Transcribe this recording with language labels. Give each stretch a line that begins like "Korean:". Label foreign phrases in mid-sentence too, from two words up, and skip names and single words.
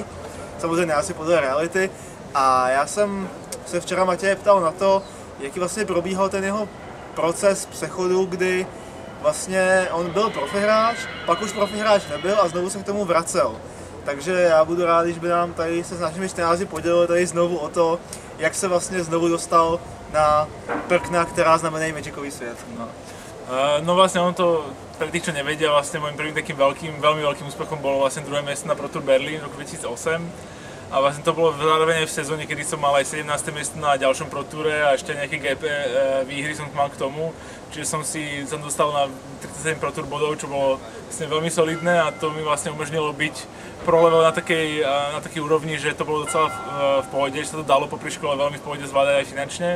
Czech: Samozřejmě asi podle reality. A já jsem se včera Matěje ptal na to, jaký vlastně probíhal ten jeho proces přechodu, kdy vlastně on byl profi hráč, pak už profi hráč nebyl a znovu se k tomu vracel. Takže já budu rád, když by nám tady se s našimi čtenáři podělil tady znovu o to, jak se vlastně znovu dostal na prkna, která znamenají Magicový svět.
Slovak: No vlastne on to, pre tých, čo nevedia, vlastne môjim prvým takým veľmi veľkým úspechom bolo vlastne druhé miesto na Pro Tour Berlin v roku 2008. A vlastne to bolo zároveň aj v sezóne, kedy som mal aj 17. miesto na ďalšom Pro Toure a ešte nejaké GP výhry som mal k tomu. Čiže som dostal na 37 Pro Tour bodov, čo bolo vlastne veľmi solidné a to mi vlastne umožnilo byť pro level na takej úrovni, že to bolo docela v pohode, že sa to dalo popri škole veľmi v pohode zvládať aj finančne.